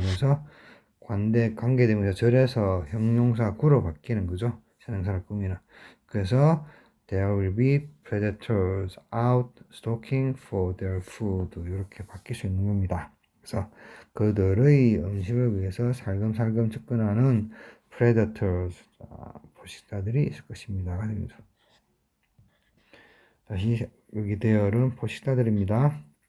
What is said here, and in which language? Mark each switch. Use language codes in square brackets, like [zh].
[ko] 그래서 관계대명사 절에서 형용사 구로 바뀌는 거죠. 선행사를 꾸미는. [en] 그래서 there will be predators out stalking for their food. [ko] 이렇게 바뀔 수 있는 겁니다. 그래서 그들의 음식을 위해서 살금살금 접근하는 predators, 포식자들이 있을 것입니다. 다시 여기 there는 포식자들입니다.